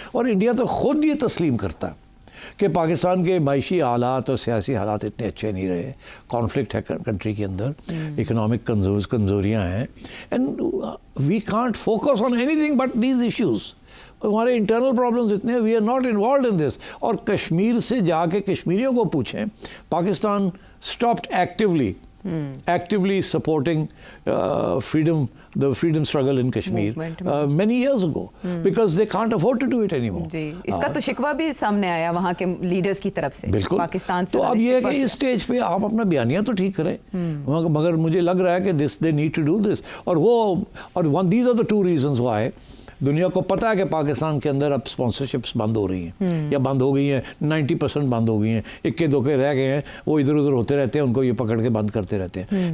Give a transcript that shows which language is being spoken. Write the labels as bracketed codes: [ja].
[ur] اور انڈیا تو خود یہ تسلیم کرتا ہے کہ پاکستان کے معاشی حالات اور سیاسی حالات اتنے اچھے نہیں رہے، کانفلکٹ ہے کنٹری کے اندر، اکنامک کمزوریاں ہیں، [en] And we can't focus on anything but these issues. [ur] ہمارے انٹرنل پرابلمز اتنے، [en] We are not involved in this. [ur] اور کشمیر سے جا کے کشمیریوں کو پوچھیں، Pakistan stopped [en] actively supporting the freedom struggle in Kashmir many years ago because they can't afford to do it anymore. [ur] جی اس کا تو شکوہ بھی سامنے آیا وہاں کے لیڈرز کی طرف سے پاکستان سے. تو اب یہ ہے کہ اس سٹیج پہ آپ اپنا بیانیہ تو ٹھیک کریں، مگر مجھے لگ رہا ہے کہ [en] they need to do this. [ur] اور [en] these are the two reasons why [ur] دنیا کو پتہ ہے کہ پاکستان کے اندر اب اسپانسرشپس بند ہو رہی ہیں یا بند ہو گئی ہیں، 90% بند ہو گئی ہیں، اکے دوکے رہ گئے ہیں، وہ ادھر ادھر ہوتے رہتے ہیں، ان کو یہ پکڑ کے بند کرتے رہتے ہیں.